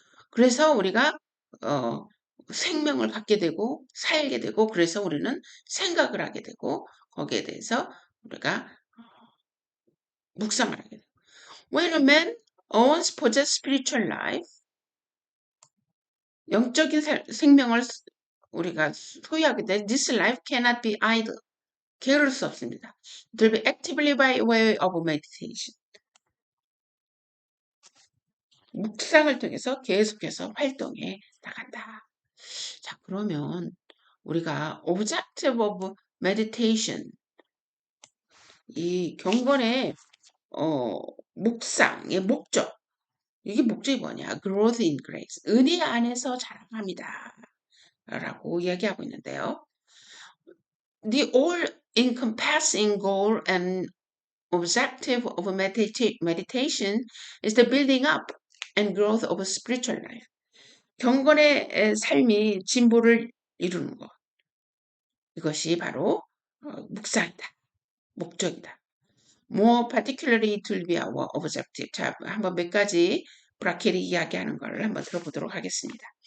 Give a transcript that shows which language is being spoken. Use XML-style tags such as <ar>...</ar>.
<ko>그래서 우리가 생명을 갖게 되고 살게 되고 그래서 우리는 생각을 하게 되고 거기에 대해서 우리가 묵상을 하게 되고</ko> <en>When a man owns possess spiritual life</en> <ko>영적인 생명을 우리가 소유하게 돼</ko> <en>this life cannot be idle</en> <ko>게으를 수 없습니다.</ko> <en>It will be actively by way of meditation</en> <ko>묵상을 통해서 계속해서 활동해 나간다. 자, 그러면 우리가</ko> <en>objective of meditation</en> <ko>이 경건의 묵상의 목적 이게 목적이 뭐냐?</ko> <en>growth in grace</en> <ko>은혜 안에서 자라갑니다. 라고 이야기하고 있는데요.</ko> <en>The all-encompassing goal and objective of meditation is the building up and growth of a spiritual life.</en> <ko>경건의 삶이 진보를 이루는 것. 이것이 바로 묵상이다. 목적이다.</ko> <en>More particularly it will be our objective.</en> <ko>자, 한번 몇 가지 브라켈이 이야기하는 걸 한번 들어보도록 하겠습니다.</ko>